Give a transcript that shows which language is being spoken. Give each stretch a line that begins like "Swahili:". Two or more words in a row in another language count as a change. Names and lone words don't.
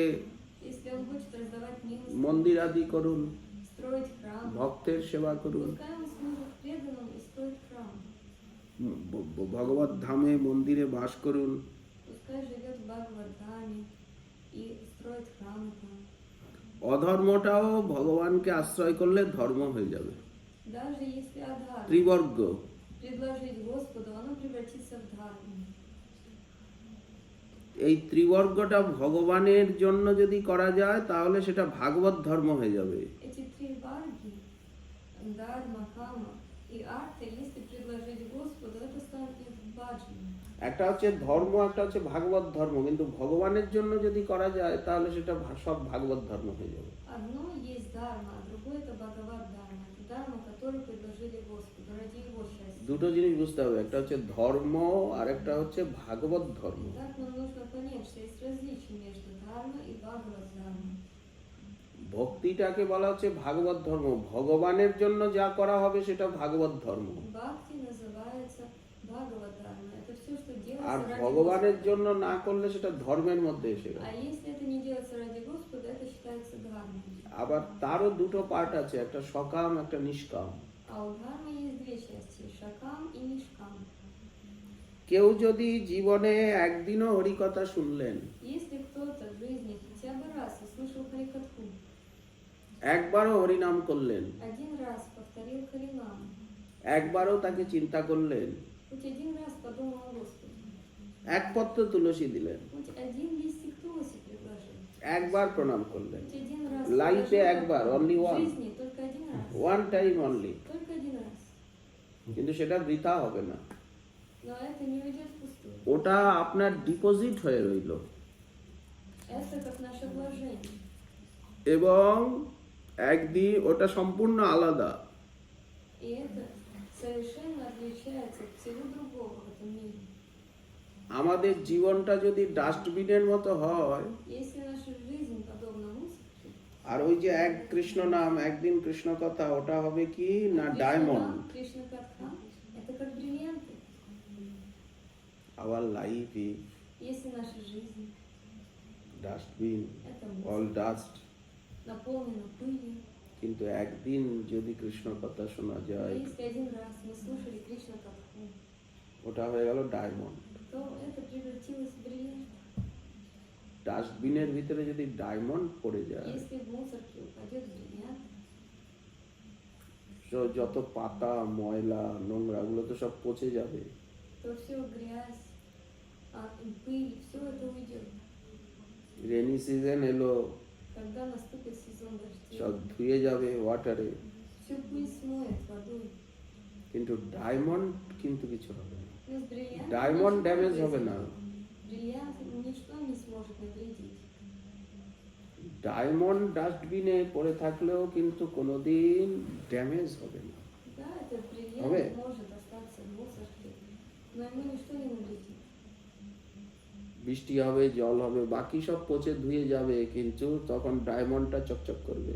Russian: Если он хочет раздавать милости,
Bangla: মন্দির আদি করুন,
Russian: строить храм,
Bangla: ভক্তের সেবা করুন,
Russian: пускай он служит преданным и строит храм.
Bangla: ভগবত ধামে মন্দিরে বাস করুন।
Russian: Пускай живет в Бхагавадхаме и строит храмы там.
Bangla: অধর্মটাও ভগবানকে আশ্রয় করলে ধর্ম হয়ে যাবে।
Russian: Даже если адхарма
Bangla: ত্রিবর্গ,
Russian: предложить Господу, оно превратится в дхарму.
Bangla: এই ত্রিবর্গটা ভগবানের জন্য যদি করা যায়, তাহলে সেটা ভাগবত ধর্ম হয়ে যাবে।
Russian: Эти три варги, дharma, кама и арта, если предложить Господу, это станет баджаном.
Bangla: একটা হচ্ছে ধর্ম, একটা হচ্ছে ভাগবত ধর্ম, কিন্তু ভগবানের জন্য যদি করা যায়, তাহলে সেটা সব ভাগবত ধর্ম হয়ে যাবে।
Russian: Одно есть дharma, а другое это Бхагават дharma. Это дharma, которую предложили Господу ради Его счастья.
Bangla: দুটো জিনিস বুঝতে হবে, একটা হচ্ছে ধর্ম আর একটা হচ্ছে ভাগবত ধর্ম।
Russian: Так нам нужно понять, что есть различие между дharma и Бхагават dharma.
Bangla: ভক্তিটাকে বলা হচ্ছে ভাগবত ধর্ম, ভগবানের জন্য যা করা হবে সেটা ভাগবত ধর্ম।
Russian: Бхакти называется Бхагават dharma. Это все, что
Bangla: আর
Russian: ради
Bangla: ভগবানের
Russian: Господа.
Bangla: জন্য না করলে সেটা ধর্মের মধ্যে এসে গেল।
Russian: А если это не делается ради Господа, это считается дхармой.
Bangla: আবার তারও দুটো পার্ট আছে, একটা সকাম একটা নিষ্কাম।
Russian: А у дхармы есть две части – шакам и нишкам.
Bangla: কেউ যদি জীবনে একদিনও হরিকথা শুনলেন,
Russian: Если кто-то в жизни хотя бы раз услышал Харикатху,
Bangla: একবারও হরিনাম করলেন,
Russian: один раз повторил Харинам,
Bangla: একবারও তাকে চিন্তা করলেন,
Russian: хоть один раз подумал о Господе,
Bangla: এক পত্র তুলসী দিলেন,
Russian: хоть один листик туоси предложил,
Bangla: একবার প্রণাম করলেন,
Russian: хоть один раз
Bangla: লাইফে
Russian: предложил
Bangla: একবার,
Russian: в
English: only one,
Russian: жизни только один раз,
English: one time only,
Russian: только один раз.
Bangla: কিন্তু সেটা বৃথা হবে না,
Russian: Но это не уйдет впустую.
Bangla: ওটা আপনার ডিপোজিট হয়ে রইল।
Russian: Это как наше вложение.
Bangla: এবং একদিন ওটা সম্পূর্ণ আলাদা।
Russian: И это совершенно отличается от всего другого в этом мире.
Bangla: আমাদের জীবনটা যদি ডাস্টবিনের মতো হয়,
Russian: Если наша жизнь подобна мусорке,
Bangla: আর ওই যে এক কৃষ্ণ নাম একদিন কৃষ্ণ কথা, ওটা হবে কি না ডায়মন্ড।
Russian: Кришна Катха, это как бриллианты.
English: our life is
Russian: Если наша жизнь
Bangla: ডাস্টবিন,
Russian: это
Bangla: অল
Russian: мусор,
Bangla: ডাস্ট।
Russian: наполнена пылью,
Bangla: কিন্তু একদিন যদি কৃষ্ণ কথা শোনা
Russian: но
Bangla: যায়,
Russian: если один раз мы слушали Кришна Катху,
Bangla: ওটা হয়ে গেল ডায়মন্ড।
Russian: то это превратилось в бриллиант.
Bangla: ডাস্টবিনের ভিতরে যদি ডায়মন্ড পড়ে যায়,
Russian: Если в мусорке упадет бриллиант,
Bangla: তো যত পাতা ময়লা নোংরা গুলো তো সব পচে যাবে।
Russian: то все грязь, пыль, все это уйдет.
English: rainy season
Bangla: এলো,
Russian: Когда наступит сезон
Bangla: সব
Russian: дождей,
Bangla: ধুয়ে যাবে ওয়াটারে,
Russian: всю пыль смоет водой.
Bangla: কিন্তু ডায়মন্ড কিন্তু কিছু হবে না।
Russian: Но с бриллиантом
Bangla: ডায়মন্ড
Russian: ничего не
Bangla: ড্যামেজ হবে না।
Russian: произойдет. Бриллиант ничто не сможет навредить.
Bangla: ডায়মন্ড ডাস্টবিনে পড়ে থাকলেও কিন্তু কোনোদিন ড্যামেজ হবে না।
Russian: Да, этот бриллиант
Bangla: হবে?
Russian: может остаться в мусорке, но ему ничто не навредит.
Bangla: বৃষ্টি হবে, জল হবে, বাকি সব পচে ধুয়ে যাবে, কিন্তু তখন ডায়মন্ডটা চকচক করবে।